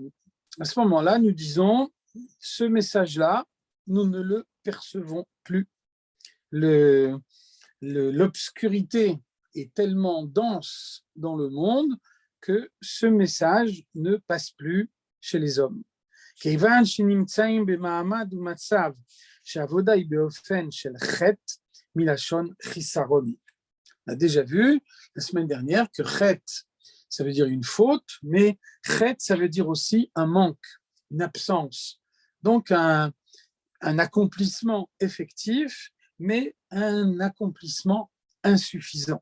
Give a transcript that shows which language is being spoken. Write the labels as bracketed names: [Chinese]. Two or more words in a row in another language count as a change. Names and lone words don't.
[French] À ce moment-là, nous disons, ce message-là, nous ne le percevons plus. L'obscurité est tellement dense dans le monde que ce message ne passe plus chez les hommes. [Hebrew] כיוון שנמצאים במעמד ומצב שהעבודה היא באופן של חטא מלשון חיסרון. [French] On a déjà vu la semaine dernière que chet, ça veut dire une faute, mais chet, ça veut dire aussi un manque, une absence. Donc un accomplissement effectif, mais un accomplissement insuffisant.